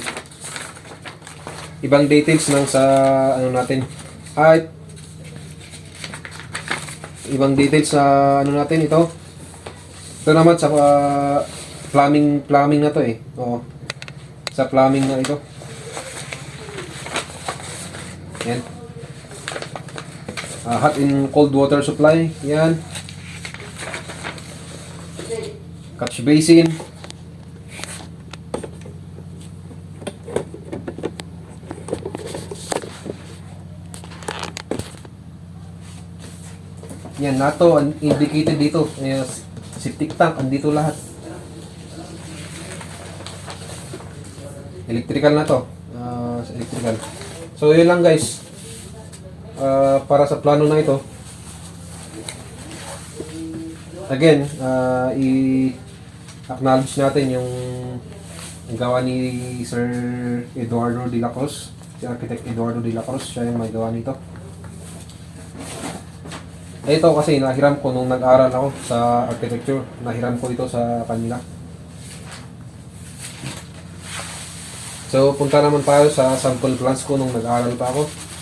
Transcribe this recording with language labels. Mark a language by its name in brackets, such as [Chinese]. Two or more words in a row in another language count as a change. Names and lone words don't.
[Filipino] Ibang details ng sa ano natin. Ibang details sa ano natin ito. Ito naman sa plumbing na to eh. Oo. Sa plumbing na ito. Ayan. [English] Hot and cold water supply. [Filipino] Yan. [English] Catch basin. [Filipino] Yan, nato indicated dito. [English] Septic tank, [Filipino] andito lahat. Electrical na to. Electrical. So, yun lang guys. Para sa plano na ito. Again, i-acknowledge natin yung gawa ni Sir Eduardo de la Cruz. Si Architect Eduardo de la Cruz. Siya yung may gawa nito. Ito kasi nahiram ko nung nag-aral ako [English] sa architecture. [Filipino] Nahiram ko ito sa kanila. So, punta naman tayo sa [English] sample plans [Filipino] ko nung nag-aral pa ako.